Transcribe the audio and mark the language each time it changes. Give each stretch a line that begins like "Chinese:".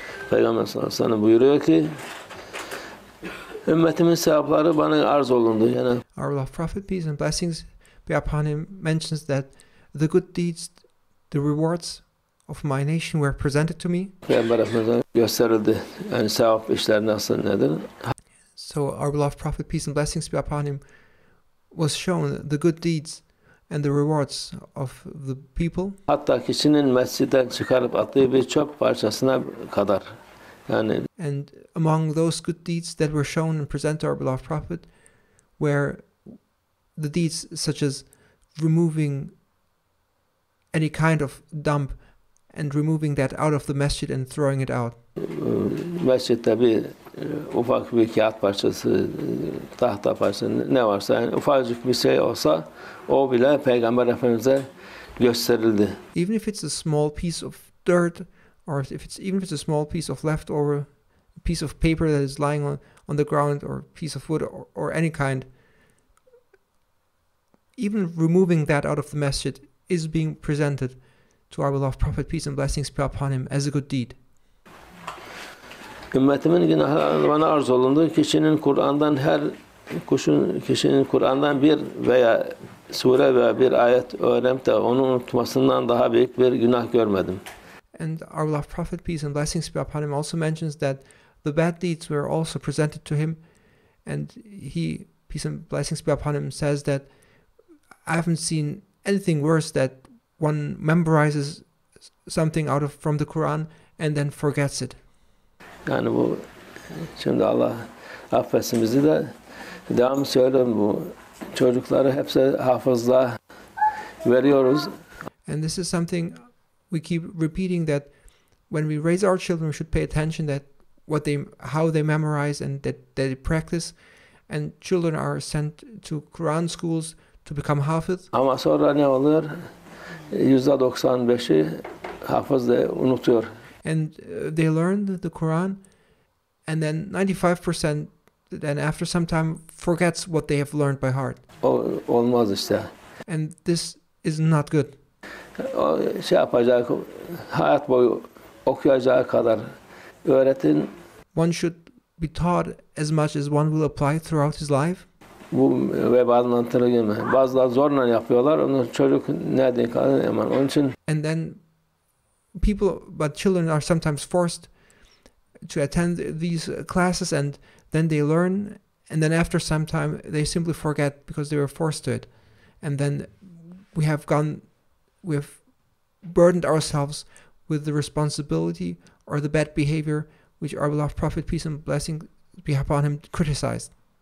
Turkish: Peygamber sallallahu aleyhi ve sellem buyuruyor ki ümmetimin sevapları bana arz olundu. Yani
English: our beloved Prophet, peace and blessings be upon him, mentions that the good deeds, the rewards of my nation were presented to me.
Turkish: Peygamber Efendimiz'e gösterildi. Yani sevap işler nasıl nedir?
English: So our beloved Prophet, peace and blessings be upon him, was shown the good deeds and the rewards of the people.
Turkish: Hatta kişinin mescitten çıkarıp attığı bir çöp parçasına kadar. Yani
English: and among those good deeds that were shown and presented to our beloved Prophet were the deeds such as removing any kind of dump and removing that out of the masjid and throwing it out.
Turkish: Mescitte bir ufak bir kağıt parçası, tahta parçası ne varsa yani ufacık bir şey olsa o bile Peygamber Efendimiz'e gösterildi.
English: Even if it's a small piece of dirt, or even if it's a small piece of leftover, a piece of paper that is lying on the ground, or a piece of wood, or any kind, even removing that out of the masjid is being presented to our beloved Prophet, peace and blessings be upon him, as a good deed.
Turkish: Ümmetimin günahları bana arz olundu. Kişinin Kur'an'dan bir veya sure veya bir ayet öğrenip de onu unutmasından daha büyük bir günah görmedim.
English: And our beloved Prophet, peace and blessings be upon him, also mentions that the bad deeds were also presented to him, and he, peace and blessings be upon him, says that I haven't seen anything worse that one memorizes something from the Quran and then forgets it.
Turkish: Yani bu şimdi Allah affetsin bizi de devamlı söylüyorum bu çocukları hepsi hafızlığa veriyoruz.
English: And this is something we keep repeating, that when we raise our children, we should pay attention that how they memorize and that they practice. And children are sent to Quran schools to become hafiz.
Turkish: Ama sonra ne oluyor? %95'i hafız da unutuyor.
English: And they learn the Quran, and then 95% then after some time forgets what they have learned by heart.
Turkish: Olmaz işte.
English: And this is not good.
Turkish: O yapacak, hayat boyu okuyacağı kadar öğretin.
English: One should be taught as much as one will apply throughout his life.
Turkish: Bu vebalın antına girme. Bazıları zorla yapıyorlar. Onu çocuk nereden kalır hemen. Onun için.
English: And then children are sometimes forced to attend these classes, and then they learn, and then after some time they simply forget because they were forced to it. And then we've burdened ourselves with the responsibility or the bad behavior which our beloved Prophet, peace and blessing be upon him, criticized.